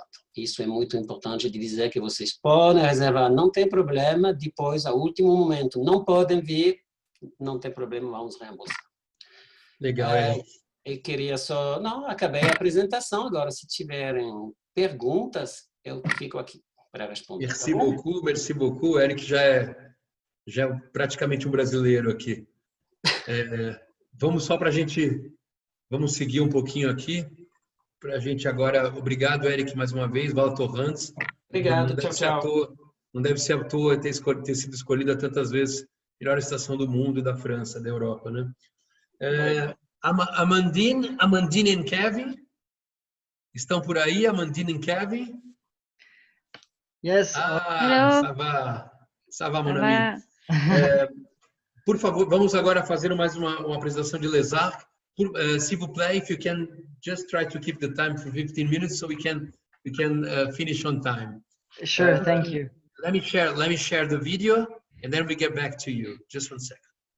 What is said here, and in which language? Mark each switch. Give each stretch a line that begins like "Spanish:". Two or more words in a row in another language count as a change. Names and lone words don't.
Portuguese: Isso é muito importante de dizer que vocês podem reservar, não tem problema, depois, a último momento, não podem vir, não tem problema, vamos reembolsar. Legal, eu queria só... Não, acabei a apresentação, agora se tiverem perguntas, eu fico aqui para responder.
French: Merci beaucoup.
Portuguese: O Eric já é praticamente um brasileiro aqui. Vamos só para a gente... Vamos seguir um pouquinho aqui. Para a gente agora, obrigado, Eric, mais uma vez, Val Torrents. Obrigado, tchau. Não deve ser à toa ter sido escolhida tantas vezes melhor estação do mundo e da França, da Europa, né? Amandine e Kevin, estão por aí, Amandine e Kevin? Yes.
French: Ça va, mon ami.
Portuguese: Por favor, vamos agora fazer mais uma apresentação de Les Arcs.
French: S'il vous plaît,
English: if you can just try to keep the time for 15 minutes so we can finish on time. Sure, thank you. Let me share the video and then we get back to you. Just 1 second.